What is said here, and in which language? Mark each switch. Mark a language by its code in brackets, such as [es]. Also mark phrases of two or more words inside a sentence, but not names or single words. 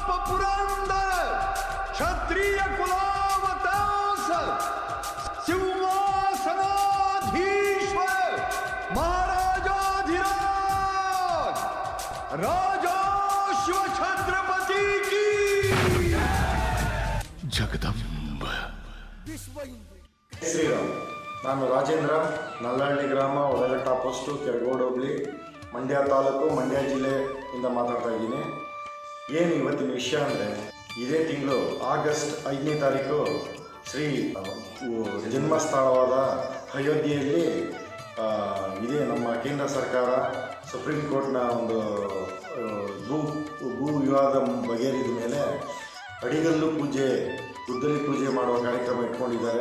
[mr] पुरंदर क्षत्रिय कुलावतांस सिंहासनाधीश्वर महाराजाधिराज राजा शिव छत्रपति की जगदंब [kn] ಶ್ರೀರಾಮ್. ನಾನು ರಾಜೇಂದ್ರ, ನಲ್ಲಹಳ್ಳಿ ಗ್ರಾಮ, ಒಳಘಟ್ಟ ಪೋಸ್ಟು, ಕೆರಗೋಡು ಹೋಬಳಿ, ಮಂಡ್ಯ ತಾಲೂಕು, ಮಂಡ್ಯ ಜಿಲ್ಲೆಯಿಂದ ಮಾತಾಡ್ತಾ ಇದ್ದೀನಿ. ಏನು ಇವತ್ತಿನ ವಿಷಯ ಅಂದರೆ, ಇದೇ ತಿಂಗಳು ಆಗಸ್ಟ್ 5ನೇ ತಾರೀಕು ಶ್ರೀ ಜನ್ಮಸ್ಥಳವಾದ ಅಯೋಧ್ಯೆಯಲ್ಲಿ ಇದೇ ನಮ್ಮ ಕೇಂದ್ರ ಸರ್ಕಾರ ಸುಪ್ರೀಂ ಕೋರ್ಟ್ನ ಒಂದು ಭೂ ವಿವಾದ ಬಗೆಹರಿದ ಮೇಲೆ ಅಡಿಗಲ್ಲು ಪೂಜೆ, ಗುದ್ದಲಿ ಪೂಜೆ ಮಾಡುವ ಕಾರ್ಯಕ್ರಮ ಇಟ್ಕೊಂಡಿದ್ದಾರೆ.